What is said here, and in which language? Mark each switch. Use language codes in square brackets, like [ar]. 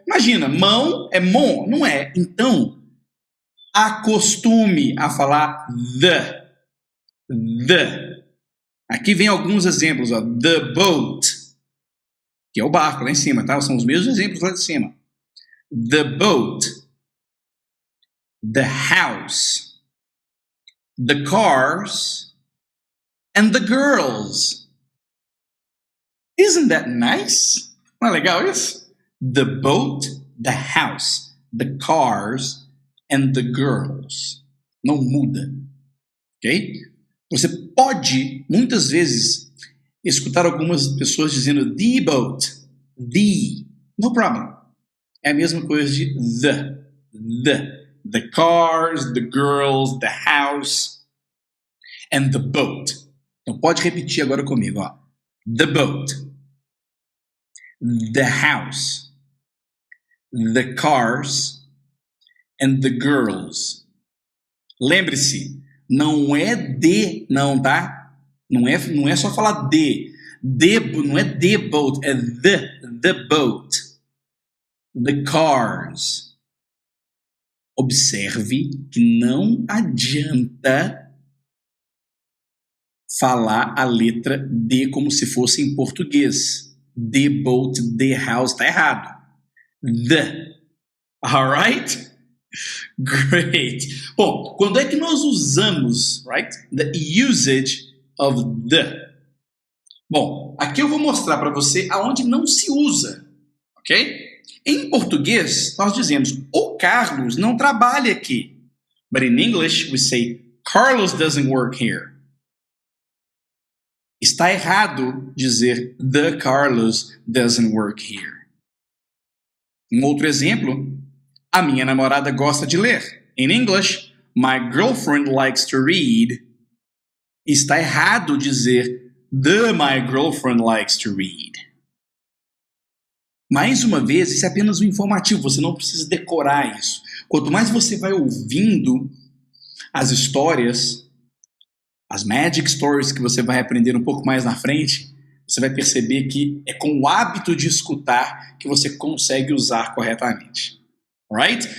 [pt] Imagina, mão é mon, não é? Então, acostume a falar the. Aqui vem alguns exemplos, ó. The boat, que é o barco lá em cima, tá? São os mesmos exemplos lá de cima. [en] The boat, the house, the cars, and the girls. Isn't that nice? [pt] Não é legal isso? [en] The boat, the house, the cars, and the girls. [pt] Não muda, ok? Você pode, muitas vezes, escutar algumas pessoas dizendo the boat, the. [en] No problem. [pt] É a mesma coisa de the. [en] The cars, the girls, the house, and the boat. [pt] Então pode repetir agora comigo, ó. The boat, the house, the cars, and the girls. Lembre-se, não é de, não, tá? Não é só falar de. Não é the boat, é the boat. [en] The cars. [pt] Observe que não adianta falar a letra D como se fosse em português. [en] The boat, the house, [pt] tá errado. [en] The. Alright? Great. [pt] Bom, quando é que nós usamos, [en] right? The usage of the. [pt] Bom, aqui eu vou mostrar para você aonde não se usa, ok? Em português, nós dizemos, o Carlos não trabalha aqui. [en] But in English, we say, Carlos doesn't work here. [pt] Está errado dizer, [en] the Carlos doesn't work here. [pt] Um outro exemplo, a minha namorada gosta de ler. [en] In English, my girlfriend likes to read. [pt] Está errado dizer, [en] my girlfriend likes to read. [pt] Mais uma vez, isso é apenas um informativo, você não precisa decorar isso. Quanto mais você vai ouvindo as histórias, as magic stories que você vai aprender um pouco mais na frente, você vai perceber que é com o hábito de escutar que você consegue usar corretamente. Alright?